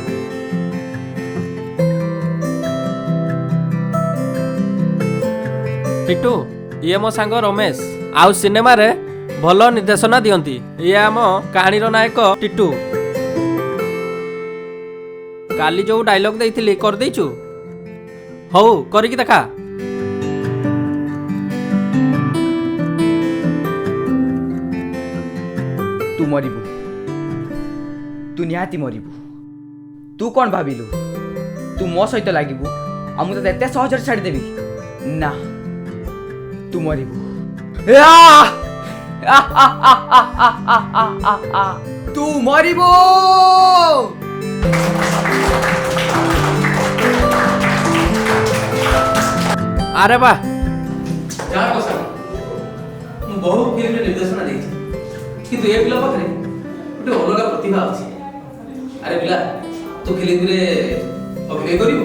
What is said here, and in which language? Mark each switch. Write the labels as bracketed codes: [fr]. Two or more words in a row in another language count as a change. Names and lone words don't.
[or] ଟିଟୁ ଇଏ ମୋ ସାଙ୍ଗ ରମେଶ, ଆଉ ସିନେମାରେ ଭଲ ନିର୍ଦ୍ଦେଶନା ଦିଅନ୍ତି। ଇଏ ଆମ କାହାଣୀର ନାୟକ ଟିଟୁ। କାଲି ଯୋଉ ଡାଇଲଗ ଦେଇଥିଲି କରିଦେଇଛୁ? ହଉ କରିକି ଦେଖା। ତୁ ମରିବୁ, ତୁ ନିହାତି ମରିବୁ। ତୁ କଅଣ ଭାବିଲୁ ତୁ ମୋ ସହିତ ଲାଗିବୁ ଆ ମୁଁ ତତେ ଏତେ ସହଜରେ ଛାଡ଼ି ଦେବି ନା। ତୁ ମରିବୁ। ତୁ ମରିବୁ। ଆରେ ବା, ମୁଁ ବହୁ ଫିଲ୍ମରେ ନିର୍ଦ୍ଦେଶନା ଦେଇଛି, କିନ୍ତୁ ଏ ପିଲା ପାଖରେ ଗୋଟେ ଅଲଗା ପ୍ରତିଭା ଅଛି। ଆରେ ପିଲା, ତୁ ଫିଲ୍ମରେ ଅଭିନୟ କରିବୁ?